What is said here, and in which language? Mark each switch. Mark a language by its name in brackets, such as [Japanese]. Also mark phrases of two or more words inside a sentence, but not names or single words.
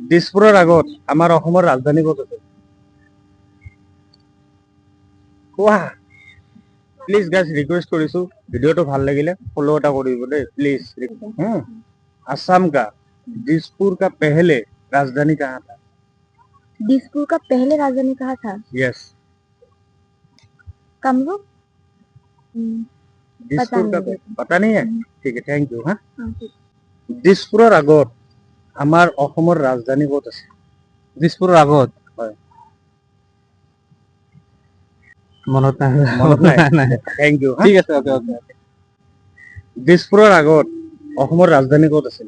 [Assamese] দিছপুৰৰ আগত আমাৰ অসমৰ ৰাজধানী ক'ত আছে? কোৱা। [English] please guys request [Assamese] কৰিছো, ভিডিঅ'টো ভাল লাগিলে ফলো এটা কৰিব দেই প্লিজ। [Hindi] आसाम का दिसपुर का पहले राजधानी कहाँ था? दिसपुर का पहले राजधानी कहाँ था? यस, कामरूप। दिसपुर का पता नहीं है? ठीक है, [English] thank you. [Hindi] हाँ, [Assamese] ঠিক। দিছপুৰৰ আগত আমাৰ অসমৰ ৰাজধানী ক'ত আছে? দিছপুৰৰ আগত হয়, মনত নাই মনত নাই? নাই [English] thank you. [Assamese] ঠিক আছে [English] okay okay [Assamese] দিছপুৰৰ আগত অসমৰ ৰাজধানী ক'ত আছিল?